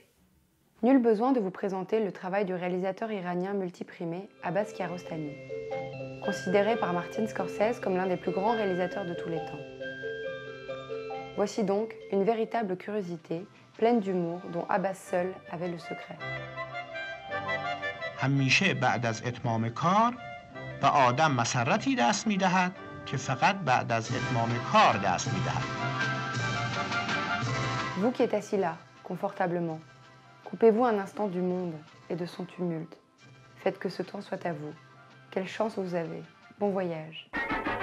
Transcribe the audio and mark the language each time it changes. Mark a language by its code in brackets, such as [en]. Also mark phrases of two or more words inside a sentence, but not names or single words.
[fr] Nul besoin de vous présenter le travail du réalisateur iranien multiprimé Abbas Kiarostami, considéré par Martin Scorsese comme l'un des plus grands réalisateurs de tous les temps. Voici donc une véritable curiosité, pleine d'humour, dont Abbas seul avait le secret. [fa] همیشه بعد از اتمام کار به آدم مسرتی دست می‌دهد که فقط بعد از اتمام کار دست می‌دهد. [fr] Vous qui êtes assis là, confortablement, coupez-vous un instant du monde et de son tumulte. Faites que ce temps soit à vous. Quelle chance vous avez. Bon voyage.